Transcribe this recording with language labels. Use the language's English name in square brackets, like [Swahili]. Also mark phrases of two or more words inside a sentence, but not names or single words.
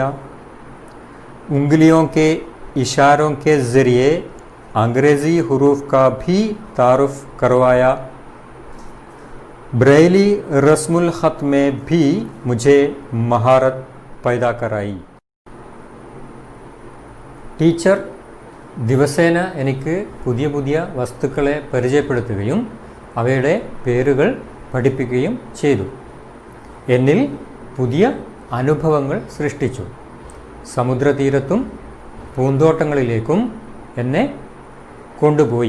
[Urdu] انگلیوں کے اشاروں کے ذریعے انگریزی حروف کا بھی تعارف کروایا. بریل رسم الخط میں بھی مجھے مہارت پیدا کرائی. [Malayalam] ടീച്ചർ ദിവസേന എനിക്ക് പുതിയ പുതിയ വസ്തുക്കളെ പരിചയപ്പെടുത്തുകയും അവയുടെ പേരുകൾ പഠിപ്പിക്കുകയും ചെയ്തു. എന്നിൽ പുതിയ അനുഭവങ്ങൾ സൃഷ്ടിച്ചു. സമുദ്രതീരത്തും പൂന്തോട്ടങ്ങളിലേക്കും എന്നെ കൊണ്ടുപോയി.